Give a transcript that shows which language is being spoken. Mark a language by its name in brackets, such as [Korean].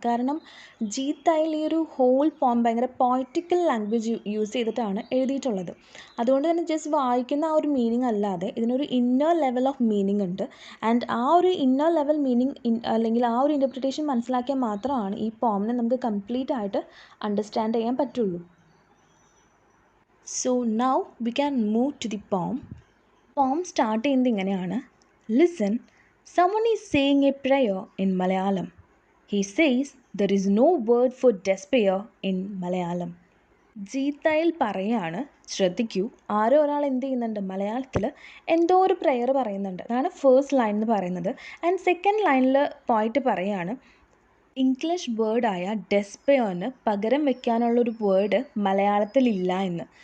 [Malayalam] കാരണം ജീത് തയ്യിൽ ഈ ഒരു ഹോൾ പോം ഭയങ്കര പോയറ്റിക്കൽ ലാംഗ്വേജ് യൂസ് ചെയ്തിട്ടാണ് എഴുതിയിട്ടുള്ളത്. അതുകൊണ്ട് തന്നെ ജസ്റ്റ് വായിക്കുന്ന ആ ഒരു മീനിങ് അല്ലാതെ ഇതിനൊരു ഇന്നർ ലെവൽ ഓഫ് മീനിങ് ഉണ്ട്. ആൻഡ് ആ ഒരു ഇന്നർ ലെവൽ മീനിങ് അല്ലെങ്കിൽ ആ ഒരു ഇൻ്റർപ്രിട്ടേഷൻ മനസ്സിലാക്കിയാൽ മാത്രമാണ് ഈ പോമിനെ നമുക്ക് കംപ്ലീറ്റ് ആയിട്ട് അണ്ടർസ്റ്റാൻഡ് ചെയ്യാൻ പറ്റുള്ളൂ. [English] So now we can move to the poem. [Malayalam] പോം സ്റ്റാർട്ട് ചെയ്യുന്നത് ഇങ്ങനെയാണ്: [English] Listen, someone is saying a prayer in Malayalam. He says there is no word for despair in Malayalam. [Malayalam] Jeet Thayyil പറയാണ്, ശ്രദ്ധിക്കൂ, ആരോ ഒരാൾ എന്ത് ചെയ്യുന്നുണ്ട്, മലയാളത്തിൽ എന്തോ ഒരു പ്രെയർ പറയുന്നുണ്ട്. അതാണ് ഫേസ്റ്റ് ലൈൻ എന്ന് പറയുന്നത്. ആൻഡ് സെക്കൻഡ് ലൈനിൽ പോയിട്ട് പറയാണ്, ഇംഗ്ലീഷ് വേർഡായ ഡെസ്പെയറിന് പകരം വെക്കാനുള്ളൊരു വേർഡ് മലയാളത്തിലില്ല എന്ന്.